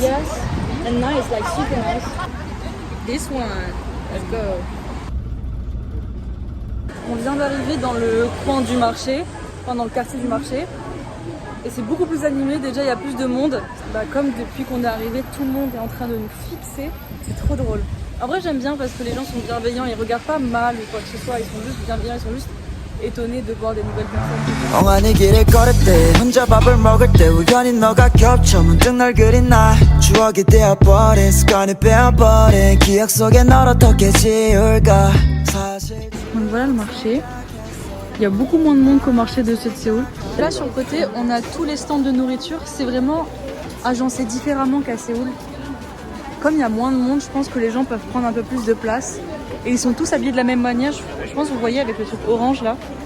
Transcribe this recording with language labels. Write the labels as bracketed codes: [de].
[en] Yes. And nice, like super nice. This one. Let's go. [fr] On vient d'arriver dans le coin du marché, enfin dans le quartier du marché. Et c'est beaucoup plus animé, déjà il y a plus de monde. Bah, comme depuis qu'on est arrivé, tout le monde est en train de nous fixer. C'est trop drôle. En vrai j'aime bien parce que les gens sont bienveillants, ils regardent pas mal ou quoi que ce soit, ils sont juste bienveillants, ils sont juste étonnés de voir des nouvelles personnes. [ko] 엉하니 길을 걸을 때 혼자 밥을 먹을 때 우연히 너가 겹쳐 문득 널 그린 나 추억이 되어버린 습관이 빼어버린 기억 속에 널 어떻게 지울까 사실 [fr] Donc voilà le marché. Il y a beaucoup moins de monde qu'au marché de ceux de Séoul. Et là sur le côté, on a tous les stands de nourriture. C'est vraiment agencé différemment qu'à Séoul. Comme il y a moins de monde, je pense que les gens peuvent prendre un peu plus de place. Et ils sont tous habillés de la même manière. Je pense que vous voyez avec le truc orange là.